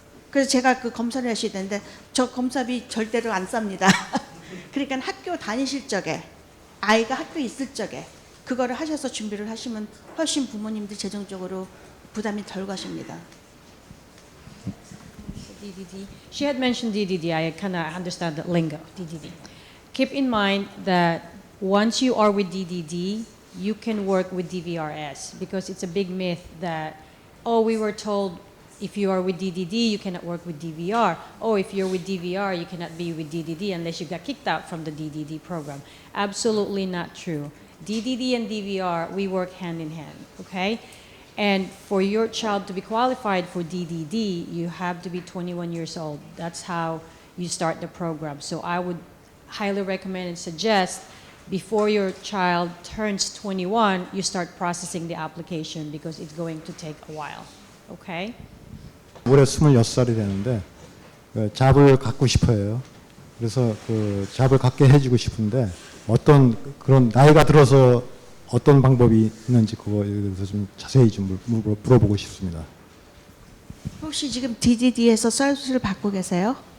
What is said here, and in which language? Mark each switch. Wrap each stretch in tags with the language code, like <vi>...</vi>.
<ko>그래서 제가 그 검사를 하셔야 되는데 저 검사비 절대로 안 쌉니다. 그러니까 학교 다니실 적에, 아이가 학교에 있을 적에 그거를 하셔서 준비를 하시면 훨씬 부모님들 재정적으로 부담이 덜 가십니다.</ko> <en>DDD. She had mentioned DDD. I kind of understand the lingo, DDD. Keep in mind that once you are with DDD, you can work with DVRS, because it's a big myth that, oh, we were told if you are with DDD, you cannot work with DVR. Oh, if you're with DVR, you cannot be with DDD unless you got kicked out from the DDD program. Absolutely not true. DDD and DVR, we work hand in hand, okay? And for your child to be qualified for DDD, you have to be 21 years old. That's how you start the program. So I would highly recommend and suggest before your child turns 21, you start processing the application, because it's going to take a while, okay?</en> <ko>올해 26살이 되는데 잡을 갖고 싶어요. 그래서 그 잡을 갖게 해주고 싶은데 어떤 그런 나이가 들어서 어떤 방법이 있는지 그거에 대해서 좀 자세히 좀 물어보고 싶습니다. 혹시 지금 DDD에서 서비스를 받고 계세요?</ko>